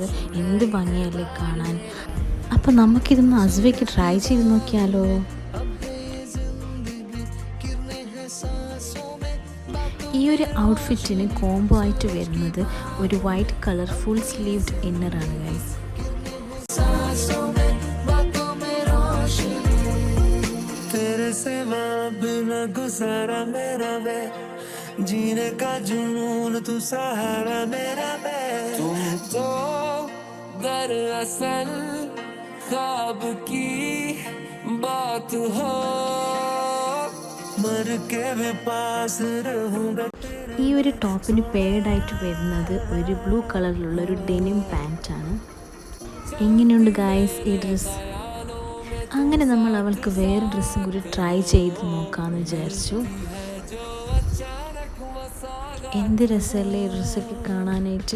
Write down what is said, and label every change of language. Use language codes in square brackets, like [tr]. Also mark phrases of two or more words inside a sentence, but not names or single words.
[ml] എന്ത് ഭംഗിയല്ലേ കാണാൻ. അപ്പോൾ നമുക്കിതൊന്ന് അസ്വയ്ക്ക് ട്രൈ ചെയ്ത് നോക്കിയാലോ? ഈ ഒരു ഔട്ട്ഫിറ്റിന് കോംബോ ആയിട്ട് വരുന്നത് ഒരു [en] white colour full sleeved [ml] ഇന്നറാണ് ഗൈസ്. [hi] जीने का जुनून तू सहारा मेरा तुम तो दरअसल ख्वाब की बात हो मर के भी पास रहूंगा. [ml] ഈ ഒരു ടോപ്പിന് പേഡായിട്ട് വരുന്നത് ഒരു ബ്ലൂ കളറിലുള്ള ഒരു ഡെനിം പാൻറ്റാണ്. എങ്ങനെയുണ്ട് ഗായ്സ് ഈ ഡ്രസ്സ്? അങ്ങനെ നമ്മൾ അവൾക്ക് വേറെ ഡ്രസ്സും കൂടി ട്രൈ ചെയ്ത് നോക്കാമെന്ന് വിചാരിച്ചു. എന്ത് രസമല്ലേ ഈ ഡ്രസ്സൊക്കെ കാണാനായിട്ട്.